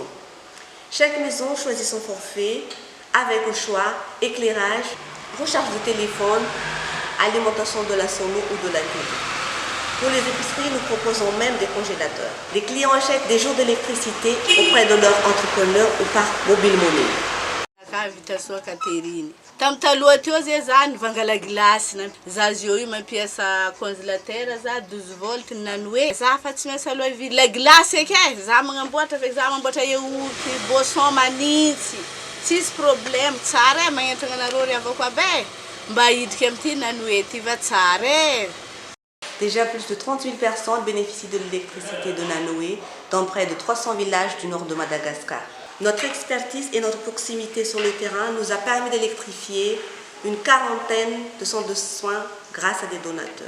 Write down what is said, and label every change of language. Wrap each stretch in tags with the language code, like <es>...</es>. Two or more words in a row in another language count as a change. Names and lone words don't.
<fr>Chaque maison choisit son forfait avec au choix éclairage, recharge de téléphone, alimentation de la sono ou de la télé. Pour les épiceries, nous proposons même des congélateurs. Les clients achètent des jours d'électricité auprès de leur entrepreneur ou par mobile money.</fr> <mg>Tam taloha teo zay zany vangala gilasy za zio io mampiasa congélateur za 12 volt Nanoé za fa tsy maintsy aloha vidy la gilasy eky za magnamboatra fa za mamboatra yaourt boisson manintsy tsisy problème tsara magnentana anareo riavako aby mba hiditra amin'ity Nanoé ty va tsara.</mg> <fr>Déjà plus de 30 000 personnes bénéficient de l'électricité de Nanoé dans près de 300 villages du nord de Madagascar. Notre expertise et notre proximité sur le terrain nous a permis d'électrifier une quarantaine de centres de soins grâce à des donateurs.</fr>